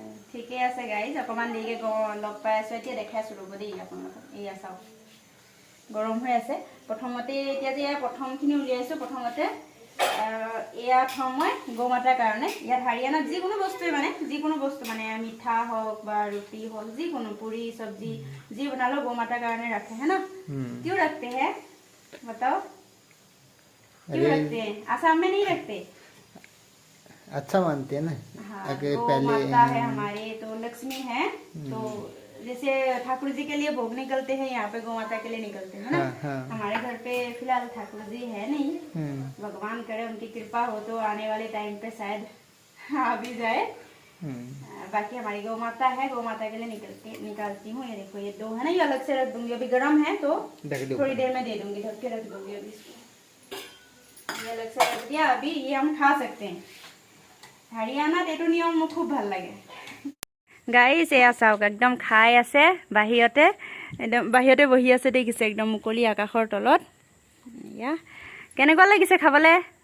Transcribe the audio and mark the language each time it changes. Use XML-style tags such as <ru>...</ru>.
<as>ঠিকে আছে গাইজ অকণমান দেৰিকৈ লগ পাই আছোঁ এতিয়া দেখাইছোঁ ৰ'ব দেই আপোনালোকক এয়া চাওক গৰম হৈ আছে প্ৰথমতে এতিয়া যে প্ৰথমখিনি উলিয়াইছোঁ প্ৰথমতে এয়া থওঁ মই গৌ মাতাৰ কাৰণে ইয়াত হাৰিয়ানাত যিকোনো বস্তু মানে মিঠা হওক বা ৰুটি হওক যিকোনো পুৰি চব্জি যি বনালেও গৌ মাতাৰ কাৰণে ৰাখে হে ন</as> <hi>क्यों रखते हैं बताओ क्यों रखते हैं आसाम में नहीं रखते अच्छा मानते हैं ना हाँ, अगर गौ पहले माता है हमारे तो लक्ष्मी है तो जैसे ठाकुर जी के लिए भोग निकलते हैं यहाँ पे गौ माता के लिए निकलते हैं ना हाँ। हमारे घर पे फिलहाल ठाकुर जी है नहीं भगवान करे उनकी कृपा हो तो आने वाले टाइम पे शायद आ भी जाए बाकी हमारी गौ माता है गौ माता के लिए निकालती हूँ ये देखो ये 2 है ना ये अलग से रख दूंगी अभी गर्म है तो थोड़ी देर में दे दूंगी ढक के रख दूंगी अभी इसको ये अलग से रख दिया अभी ये हम खा सकते हैं हरियाणा एटू नियम खूब</hi> <as>ভাল লাগে গাইছ এয়া চাওক একদম খাই আছে বাহিৰতে একদম বাহিৰতে বহি আছে দেখিছে একদম মুকলি আকাশৰ তলত এয়া কেনেকুৱা লাগিছে খাবলৈ</as>